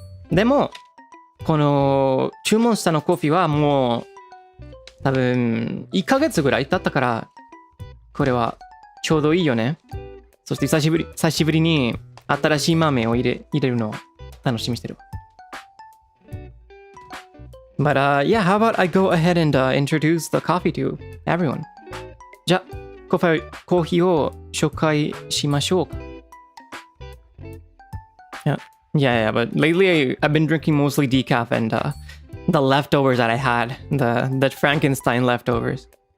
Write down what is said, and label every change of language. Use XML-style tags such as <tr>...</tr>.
<ja>でも、この注文したコーヒーはもう多分1ヶ月ぐらい経ったから、これはちょうどいいよね。そして久しぶりに新しい豆を入れるのを楽しみにしてる。</ja> <en>But yeah, how about I go ahead and introduce the coffee to everyone?</en> <ja>じゃあ、コーヒーを紹介しましょうか。</ja> <en>Yeah, but lately I've been drinking mostly decaf and the leftovers that I had, the Frankenstein leftovers.</en>